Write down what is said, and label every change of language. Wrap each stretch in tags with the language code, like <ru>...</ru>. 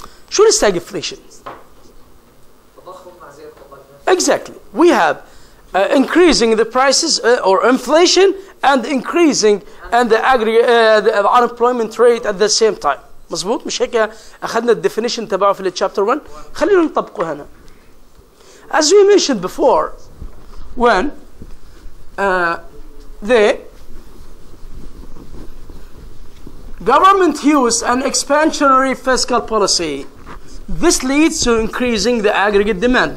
<ar>شو stagflation?</ar> <en>Exactly. We have increasing the prices or inflation and increasing and the aggregate the unemployment rate at the same time.</en> <ar>مظبوط؟ مش هيك أخذنا الديفينيشن تبعه في chapter 1. خلينا نطبقه هنا.</ar> <en>As we mentioned before, when the government used an expansionary fiscal policy, this leads to increasing the aggregate demand.</en>